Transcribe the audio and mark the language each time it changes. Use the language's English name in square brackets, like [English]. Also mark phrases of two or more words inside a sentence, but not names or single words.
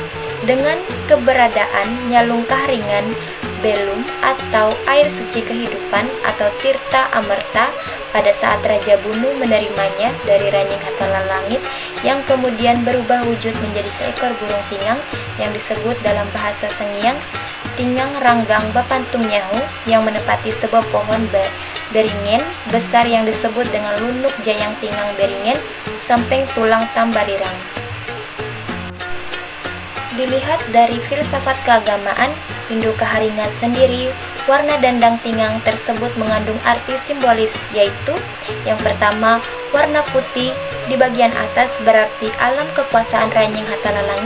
[Indonesian] Dengan keberadaan Nyalung Kaharingan, belum atau air suci kehidupan atau tirta amerta pada saat Raja Bunu menerimanya dari Ranying Hatala Langit yang kemudian berubah wujud menjadi seekor burung tingang yang disebut dalam bahasa Sangiang [Ngaju] tingang ranggang bapantung nyahu [Indonesian] yang menepati sebuah pohon beringin besar yang disebut dengan [Ngaju] lunuk jayang tingang [Indonesian] beringin samping tulang tambarirang. Dilihat dari filsafat keagamaan Hindu Kaharingan sendiri, warna dandang tingang tersebut mengandung arti simbolis, yaitu yang pertama, warna putih di bagian atas berarti alam kekuasaan Ranying Hatala Langit.